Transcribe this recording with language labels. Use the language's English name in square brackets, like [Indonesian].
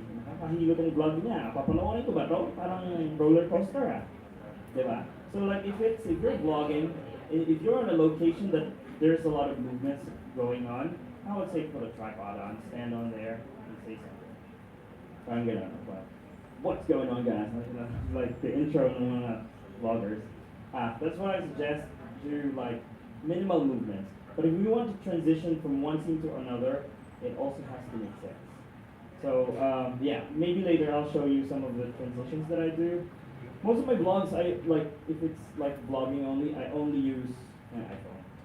[Filipino] Nakakahilo tong vlog niya. Papanoorin ko ba to? Parang roller coaster Diba? [English] So like if you're vlogging, if you're on a location that there's a lot of movements going on, I would say put a tripod on, stand on there, and say something. [Filipino] Parang ganun. [English] But what's going on, guys? Like the intro [Filipino] ng mga [English] vloggers. That's why I suggest do like minimal movements. But if we want to transition from one scene to another, it also has to make sense. So yeah, maybe later I'll show you some of the transitions that I do. Most of my vlogs, if it's like vlogging only, I only use my iPhone.